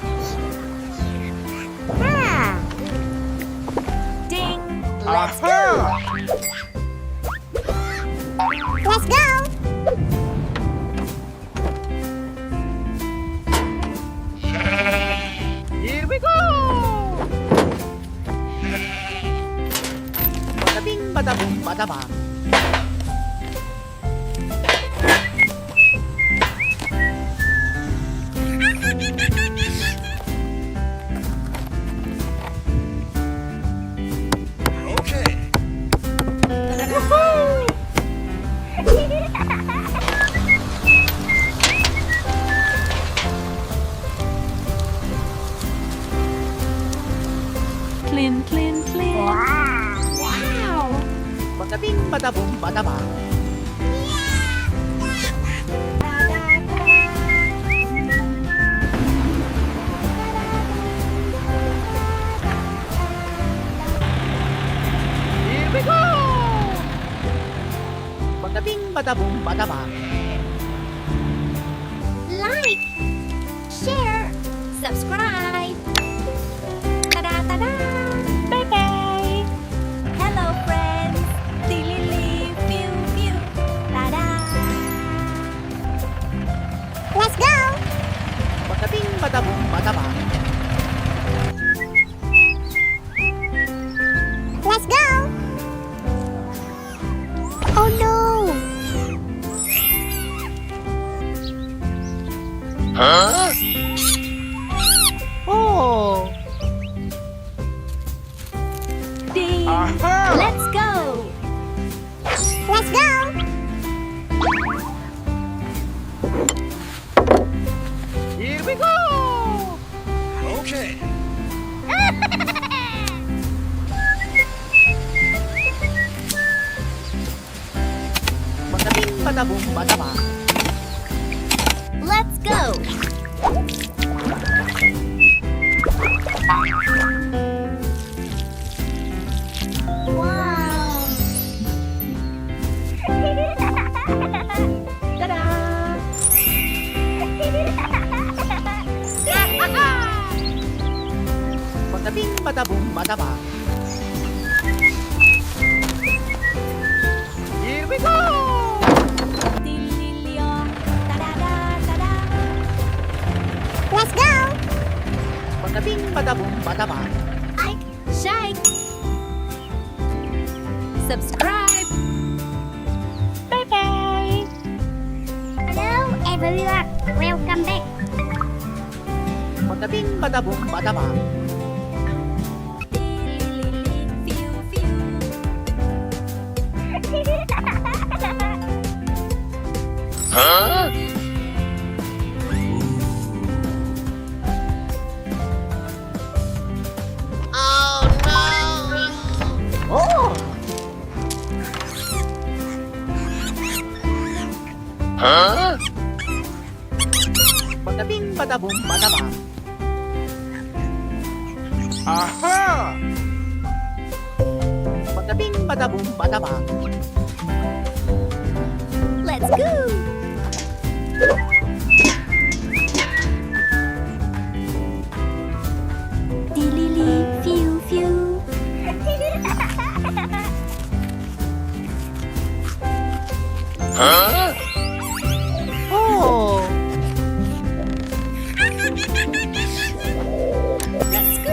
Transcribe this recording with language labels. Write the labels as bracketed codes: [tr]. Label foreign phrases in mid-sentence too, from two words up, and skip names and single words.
[en] Ah. Ding. Let's go. Let's go. Here we go! Bada bing, bada boom, bada bang. Okay. Clean, clean, clean. Wow. Bada bing, bada boom, bada bang. Here we go! Bada bing, bada boom, bada bang. Like, share, subscribe. Ta-da, ta-da. Bye-bye. Hello, friends. Dilly, pew, pew. Ta-da. Let's go. Bada bing, bada boom, bada bang. Let's go. Oh no. Huh? Oh! Ding. Aha! Let's go. Let's go. Here we go! Okay. Bada bing, bada boom, bada bang. Let's go. Wow. Ta-da. Bada bing, bada boom, bada bang. Here we go! Dilly-leong. Ta-da-da, ta-da. Let's go. Bada bing, bada boom, bada bang. Ike, shake. Subscribe. Bye-bye. Hello everyone. Welcome back. Bada bing, bada boom, bada bang. Huh? Oh! Huh? Bada bing, bada boom, bada bang. Aha! Bada bing, bada boom, bada bang. Let's go. Dilly, pew, pew. Huh? Oh! Let's go.